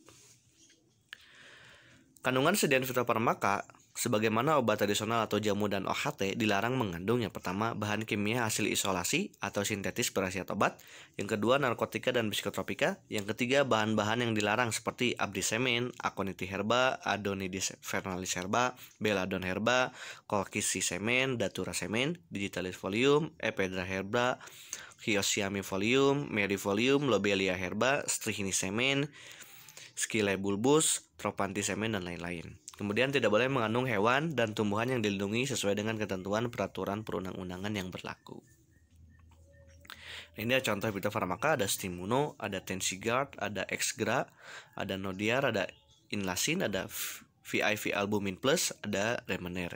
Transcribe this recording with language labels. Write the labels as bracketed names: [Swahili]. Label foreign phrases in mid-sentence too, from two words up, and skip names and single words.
[Indonesian] Kandungan sediaan fitofarmaka sebagaimana obat tradisional atau jamu dan OHT dilarang mengandung yang pertama bahan kimia hasil isolasi atau sintetis berkhasiat obat, yang kedua narkotika dan psikotropika, yang ketiga bahan-bahan yang dilarang seperti abdisemin, aconiti herba, adonidis vernalis herba, belladon herba, colchicine, datura semen, digitalis folium, ephedra herba, hyoscyamine folium, merifolium, lobelia herba, strychnia semen, Scylla bulbus, Trophanthis semen, dan lain-lain. Kemudian tidak boleh mengandung hewan dan tumbuhan yang dilindungi sesuai dengan ketentuan peraturan perundang-undangan yang berlaku. Ini ada contoh fitofarmaka, ada Stimuno, ada Tensigard, ada Exgra, ada Nodiar, ada Inlasin, ada VIV Albumin Plus, ada Remener.